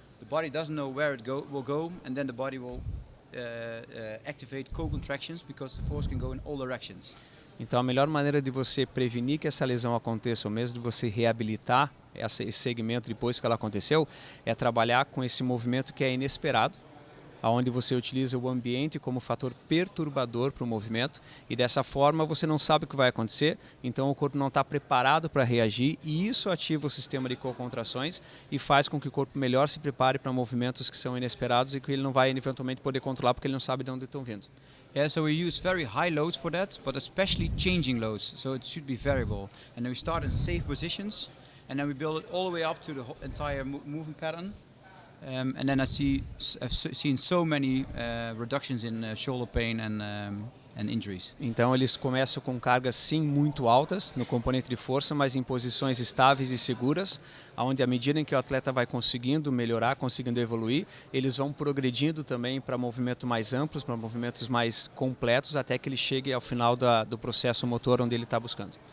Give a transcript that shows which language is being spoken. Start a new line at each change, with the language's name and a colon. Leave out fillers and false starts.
English: The body doesn't know where it will go, and then the body will activate co-contractions because the force can go in all directions.
Portuguese: Então, a melhor maneira de você prevenir que essa lesão aconteça, ou mesmo de você reabilitar esse segmento depois que ela aconteceu, é trabalhar com esse movimento que é inesperado, onde você utiliza o ambiente como fator perturbador para o movimento, e dessa forma você não sabe o que vai acontecer, então o corpo não está preparado para reagir, e isso ativa o sistema de co-contrações e faz com que o corpo melhor se prepare para movimentos que são inesperados e que ele não vai eventualmente poder controlar porque ele não sabe de onde estão vindo.
English: Yeah, so we use very high loads for that, but especially changing loads, so it should be variable. And then we start in safe positions, and then we build it all the way up to the entire movement pattern. And then I've seen so many reductions in shoulder pain and injuries.
Portuguese: Então eles começam com cargas sim muito altas no componente de força, mas em posições estáveis e seguras, onde à medida em que o atleta vai conseguindo melhorar, conseguindo evoluir, eles vão progredindo também para movimentos mais amplos, para movimentos mais completos, até que ele chegue ao final do processo motor onde ele está buscando.